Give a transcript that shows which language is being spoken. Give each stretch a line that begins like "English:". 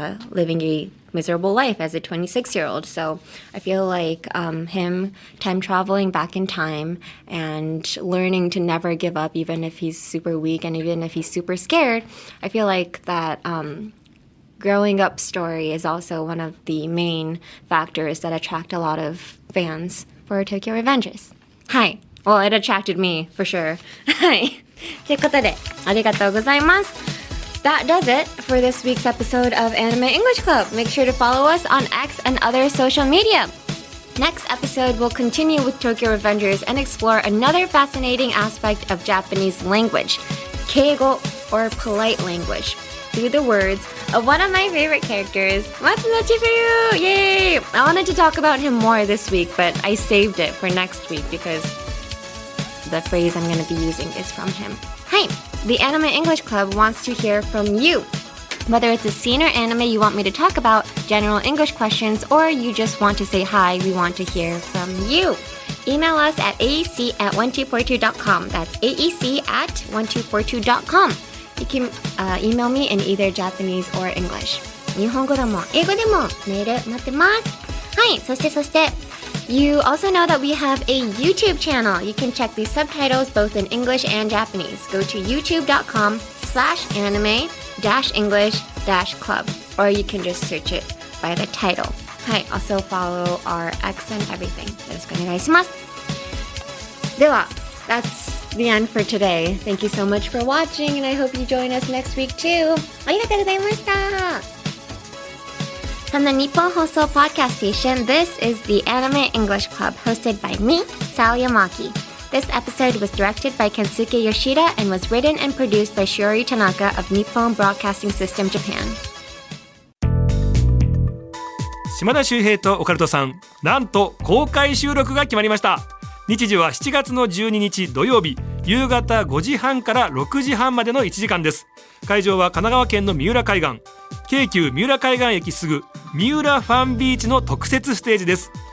English: living a miserable life as a 26-year-old. So I feel like him time traveling back in time and learning to never give up even if he's super weak and even if he's super scared, I feel like that growing up story is also one of the main factors that attract a lot of fans for Tokyo Revengers.
Japanese: はい。
English: Well, it attracted me for sure.
Japanese: はい。ということで、ありがとうございます。
English: That does it for this week's episode of Anime English Club. Make sure to follow us on X and other social media. Next episode, we'll continue with Tokyo Revengers and explore another fascinating aspect of Japanese language, keigo, or polite language, through the words of one of my favorite characters, Matsuno Chifuyu! Yay! I wanted to talk about him more this week, but I saved it for next week because the phrase I'm going to be using is from him. Hi! The Anime English Club wants to hear from you. Whether it's a scene or anime you want me to talk about, general English questions, or you just want to say hi, we want to hear from you. Email us at aec@1242.com. That's aec@1242.com. You can email me in either Japanese or English.
Japanese: 日本語でも英語でもメール待ってます。はい、そして、
English: You also know that we have a YouTube channel. You can check the subtitles both in English and Japanese. Go to youtube.com/anime-english-club, or you can just search it by the title. Hi, also follow our X and everything.
Japanese: よろしくお願いします。では、
English: that's the end for today. Thank you so much for watching, and I hope you join us next week too.
Japanese: ありがとうございました。
English: From the Nippon Hoso Podcast Station, this is the Anime English Club, hosted by me, Sal Yamaki. This episode was directed by Kensuke Yoshida and was written and produced by Shiori Tanaka of Nippon Broadcasting System, Japan.
Japanese: 島田秀平とオカルトさん、なんと公開収録が決まりました。日時は7月の12日土曜日、夕方5時半から6時半までの1時間です。会場は神奈川県の三浦海岸、京急三浦海岸駅すぐ三浦ファンビーチの特設ステージです。